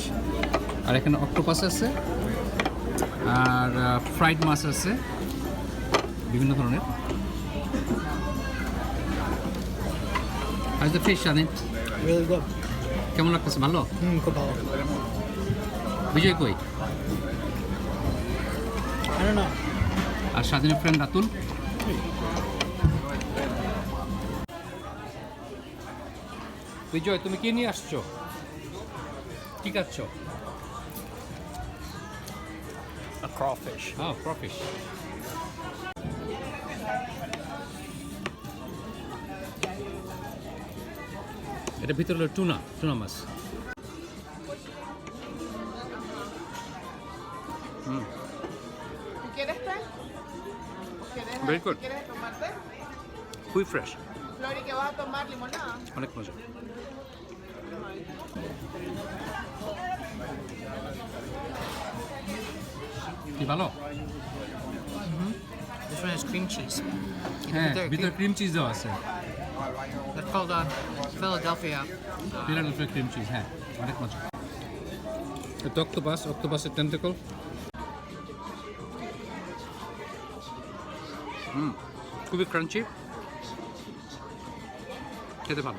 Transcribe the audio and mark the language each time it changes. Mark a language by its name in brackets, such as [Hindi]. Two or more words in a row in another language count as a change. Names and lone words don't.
[Bangla] আর এখানে অক্টোপাস আছে, আর ফ্রাইড মাছ আছে বিভিন্ন ধরনের। আজ [English] the fish [Bangla] স্বাধীন [English] Really good. [Bangla] কেমন লাগতেছে? ভালো? খুব ভালো। বিজয় কই? [English] I don't know. [Bangla] আর স্বাধীনের ফ্রেন্ড রাতুল? বিজয়, তুমি কি নিয়ে আসছো? কি খাচ্ছ? [English] A crawfish. [Bangla] ক্রফিশ। এটা ভিতরে হলো টুনা মাছ। [Spanish] ¿Quieres té? ¿Quieres, [English] Very good. [Spanish] ¿Quieres tomar té? [Bangla] খুবই ফ্রেশ, [Spanish] Flori, ¿qué vas a tomar? ¿Limonada? [Bangla] অনেক মজা। কি ভালো? [English] This one has cream cheese. [Bangla] হ্যাঁ, [English] They're [Bangla] ভিতরে [English] cream cheese [Bangla] দেওয়া আছে। [English] They're called Philadelphia. [Bangla] ফিলাডেলফিয়া [English] cream cheese, [Bangla] হ্যাঁ। অনেক মজা। এটা অক্টোপাসের টেন্টাকল। খুবই ক্রাঞ্চি, খেতে ভালো।